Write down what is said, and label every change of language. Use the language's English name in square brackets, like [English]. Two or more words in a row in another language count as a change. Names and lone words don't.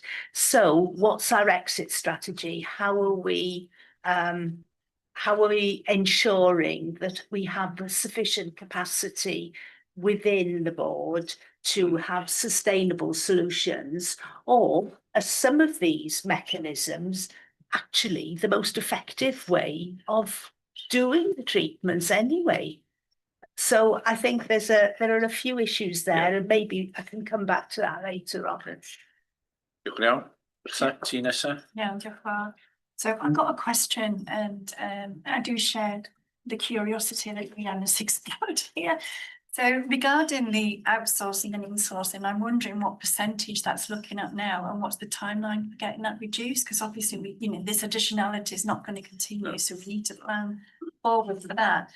[English] So what's our exit strategy? How are we ensuring that we have the sufficient capacity within the board to have sustainable solutions? Or are some of these mechanisms actually the most effective way of doing the treatments anyway? So I think there are a few issues there, and maybe I can come back to that later on. [Welsh] Diolch yn iawn. Ti nesa? Yeah, diolch yn fawr. [English] So I've got a question, and I do share the curiosity that Rhian has explored here. So regarding the outsourcing and insourcing, I'm wondering what percentage that's looking at now, and what's the timeline for getting that reduced? Because obviously, this additionality is not going to continue, so we need to plan forward for that.